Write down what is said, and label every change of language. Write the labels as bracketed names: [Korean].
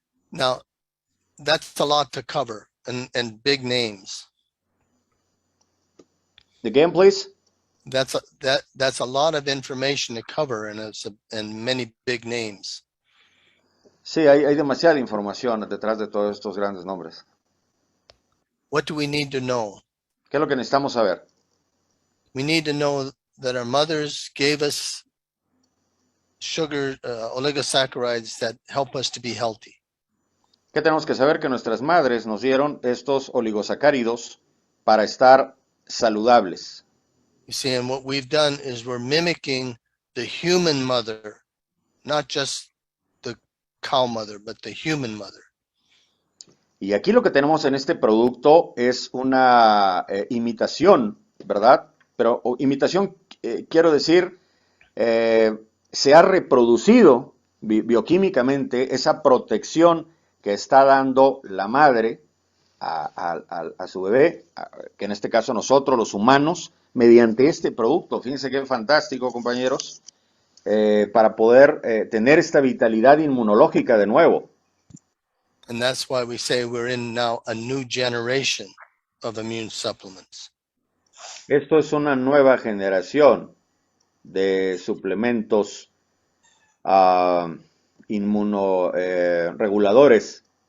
[English] Now, that's a lot to cover and big names. Again, please. That's a lot of information to cover and many big names. [Spanish] Sí, hay demasiada información detrás de todos estos grandes nombres. [English] What do we need to know? [Spanish] ¿Qué es lo que necesitamos saber? [English] We need to know that our mothers gave us sugar oligosaccharides that help us to be healthy. [Spanish] ¿Qué tenemos que saber? Que nuestras madres nos dieron estos oligosacáridos para estar saludables. [English] You see, and what we've done is we're mimicking the human mother, not just the cow mother, but the human mother. [Spanish] Y aquí lo que tenemos en este producto es una imitación, ¿verdad? Pero imitación, quiero decir, se ha reproducido bioquímicamente esa protección que está dando la madre a su bebé, que en este caso nosotros, los humanos, mediante este producto. Fíjense qué fantástico, compañeros, para poder tener esta vitalidad inmunológica de nuevo. [English] And that's why we say we're in now a new generation of immune supplements. [Spanish] Esto es una nueva generación de suplementos inmunoreguladores.